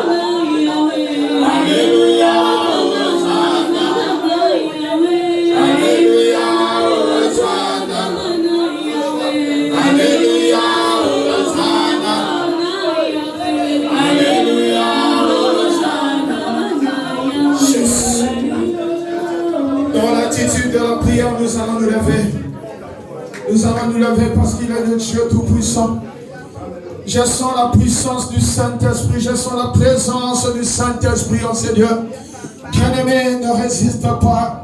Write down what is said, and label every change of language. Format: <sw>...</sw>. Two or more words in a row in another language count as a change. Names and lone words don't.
<fr>Alléluia, Hosanna. Alléluia, Hosanna. Alléluia, Hosanna. Alléluia, Hosanna. Jésus. Dans l'attitude de la prière, nous allons nous lever. Nous allons nous lever parce qu'il est le Dieu tout-puissant. Je sens la puissance du Saint-Esprit. Je sens la présence du Saint-Esprit, oh Seigneur. Bien-aimé, ne résiste pas.</fr>